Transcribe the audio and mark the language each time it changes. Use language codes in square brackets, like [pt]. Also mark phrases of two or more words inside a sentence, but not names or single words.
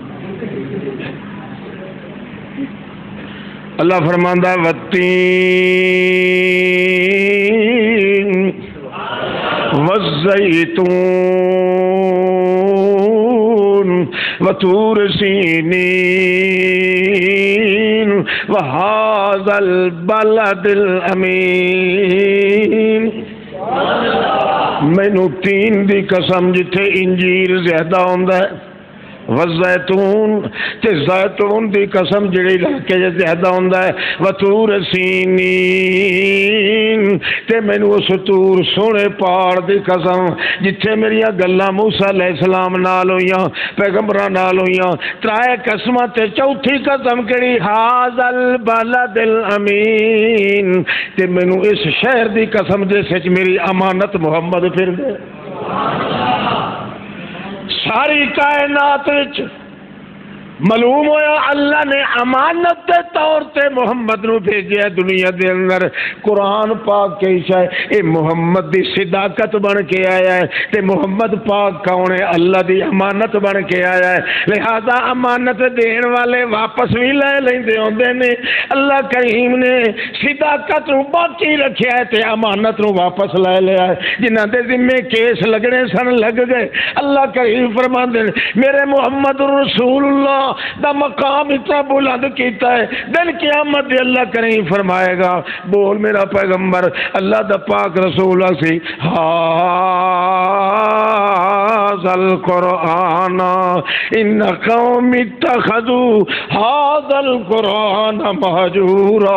[pa] اللہ فرماندا [ar] والتین والزیتون وطور سینین وہذا البلد الامین. [pa] مینو تین دی قسم جتھے انجیر زیادہ ہوندا ہے، والزیتون تے زیتون دی قسم جڑی علاقے زیادہ ہوندا ہے، [ar] وطور سینین [pa] تے مینو اس طور سونے پہاڑ دی قسم جتھے میری گلاں موسیٰ علیہ السلام نال ہوئیاں، پیغمبراں نال ہوئیاں. ترائے قسماں تے چوتھی قسم کہڑی؟ [ar] ھذا البلد الامین [pa] تے مینو اس شہر دی قسم جس وچ میری امانت محمد پھر دے. ساری کائنات وچ معلوم ہویا اللہ نے امانت دے طور تے محمد نو بھیجیا دنیا دے اندر. قرآن پاک کیسا ہے؟ اے محمد دی صداقت بن کے آیا ہے تے محمد پاک کون ہے؟ اللہ دی امانت بن کے آیا ہے. لہذا امانت دین والے واپس بھی لے لیندے ہوندے نے. اللہ کریم نے صداقت نو باقی رکھیا ہے تے امانت نو واپس لے لیا ہے. جنہاں دے ذمے کیس لگنے سن لگ گئے. اللہ کریم فرماندے میرے محمد رسول اللہ دا مقام اتنا بلند کیتا ہے، دن قیامت دے اللہ کریم فرمائے گا بول میرا پیغمبر اللہ دا پاک رسول سی [ar] ھذا القرآن ان قوم اتخذوا ھذا القرآن مہجورا.